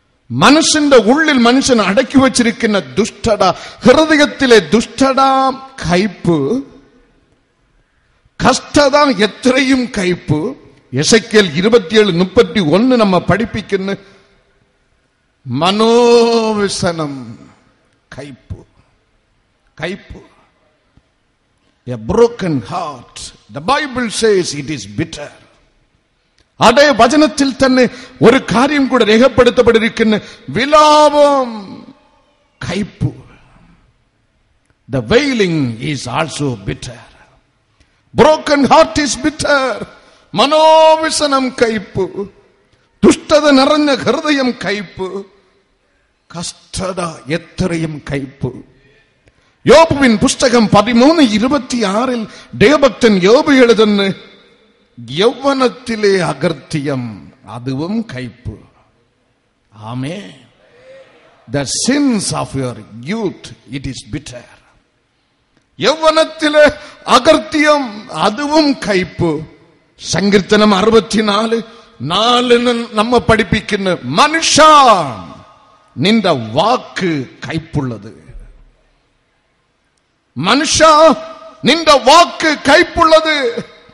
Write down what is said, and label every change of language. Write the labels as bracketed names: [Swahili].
[Malayalam] മനസ്സിന്റെ ഉള്ളിൽ മനുഷ്യൻ അടക്കി വച്ചിരിക്കുന്ന ദുഷ്ടത, ഹൃദയത്തിലെ ദുഷ്ടത, കയ്പ്, കഷ്ടത എത്രയും കയ്പ്. എസെക്കിയേൽ 27:31 നമ്മ പഠിപ്പിക്കുന്ന മനോവ്യസനം, കയ്പ്, കയ്പ്. [English] A broken heart, the Bible says it is bitter. [Malayalam] അതേ വചനത്തിൽ തന്നെ ഒരു കാര്യം കൂടെ രേഖപ്പെടുത്തപ്പെട്ടിരിക്കുന്ന വിലാപം, കയ്പ്. [English] The wailing is also bitter. Broken heart is bitter. [Malayalam] മനോവ്യസനം കയ്പ്. ദുഷ്ടത നിറഞ്ഞ ഹൃദയം കയ്പ്. കഷ്ടത എത്രയും കയ്പ്. യോബുവിൻ പുസ്തകം 13:26 ദേവഭക്തൻ യോബ് എഴുതുന്ന യൗവനത്തിലെ അകൃത്യം അതും കയ്പ്. ആമേൻ. [English] The sins of your youth, it is bitter. [Malayalam] യൗവനത്തിലെ അകൃത്യം അതും കയ്പ്. സങ്കീർത്തനം 64:4 നമ്മ പഠിപ്പിക്കുന്ന മനുഷ്യ നിന്റെ വാക്ക് കയ്പുള്ളത്. മനുഷ്യ, നിന്റെ വാക്ക് കയ്പുള്ളത്.